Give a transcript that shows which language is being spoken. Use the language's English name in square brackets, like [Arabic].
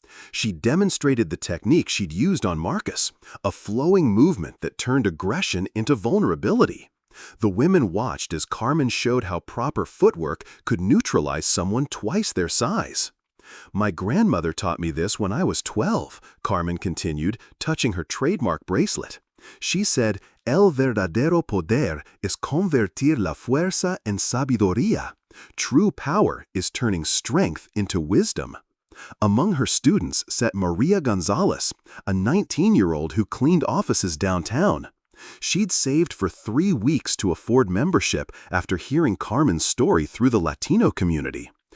[English] She demonstrated the technique she'd used on Marcus, a flowing movement that turned aggression into vulnerability. The women watched as Carmen showed how proper footwork could neutralize someone twice their size. "My grandmother taught me this when I was 12, Carmen continued, touching her trademark bracelet. She said, [Spanish] "El verdadero poder es convertir la fuerza en sabiduría." [English] True power is turning strength into wisdom. Among her students sat Maria Gonzalez, a 19-year-old who cleaned offices downtown. She'd saved for 3 weeks to afford membership after hearing Carmen's story through the Latino community.